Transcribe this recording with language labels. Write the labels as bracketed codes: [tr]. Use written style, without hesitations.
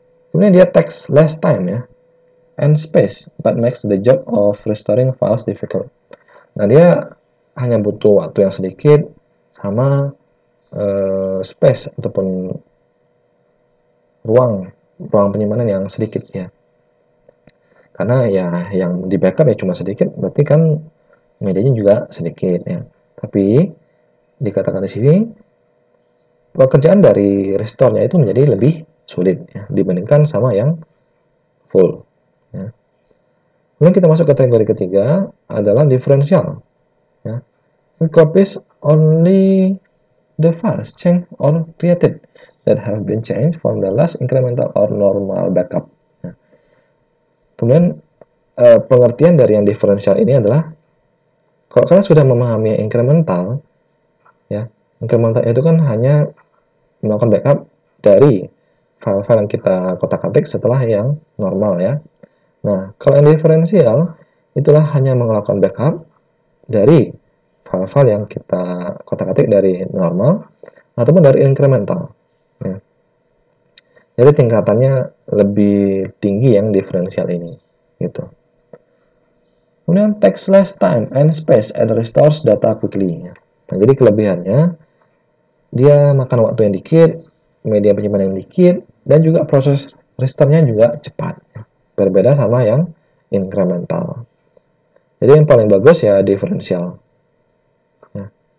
[id] Kemudian dia [en] takes less time ya, and space, but makes the job of restoring files difficult. [id] Nah, dia hanya butuh waktu yang sedikit sama space ataupun ruang penyimpanan yang sedikit ya. Karena ya yang di backup ya cuma sedikit, berarti kan medianya juga sedikit ya. Tapi dikatakan di sini pekerjaan dari restore-nya itu menjadi lebih sulit ya, dibandingkan sama yang full. Ya. Kemudian kita masuk kategori ketiga adalah differential. Ya. [en] It copies only the files changed or created that have been changed from the last incremental or normal backup. [id] Ya. Kemudian pengertian dari yang differential ini adalah kalau kalian sudah memahami incremental, ya, incremental itu kan hanya melakukan backup dari file-file yang kita kotak-atik setelah yang normal ya. Nah, kalau yang diferensial itulah hanya melakukan backup dari file-file yang kita kotak-atik dari normal ataupun dari incremental. Ya. Jadi tingkatannya lebih tinggi yang diferensial ini, gitu. Kemudian [en] takes less time and space and restores data quickly. [id] Nah, jadi kelebihannya dia makan waktu yang dikit, media penyimpanan yang dikit, dan juga proses restore-nya juga cepat. Berbeda sama yang incremental. Jadi yang paling bagus ya diferensial. Ya.